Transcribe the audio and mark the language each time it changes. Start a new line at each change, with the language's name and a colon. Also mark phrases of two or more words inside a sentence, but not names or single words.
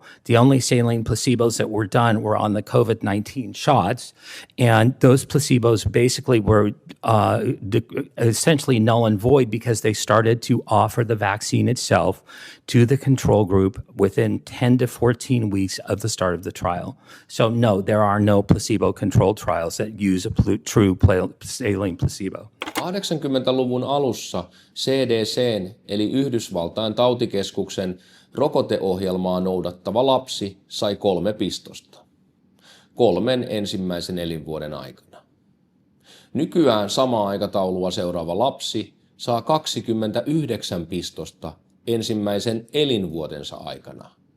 English: The only saline placebos that were done were on the COVID-19 shots, and those placebos basically were essentially null and void because they started to offer the vaccine itself to the control group within 10 to 14 weeks of the start of the trial. So no, there are no placebo-controlled trials that use a true saline placebo.
Finnish: 80-luvun alussa CDC:n eli Yhdysvaltain tautikeskuksen rokoteohjelmaa noudattava lapsi sai 3 pistosta 3 ensimmäisen elinvuoden aikana. Nykyään samaa aikataulua seuraava lapsi saa 29 pistosta ensimmäisen elinvuodensa aikana.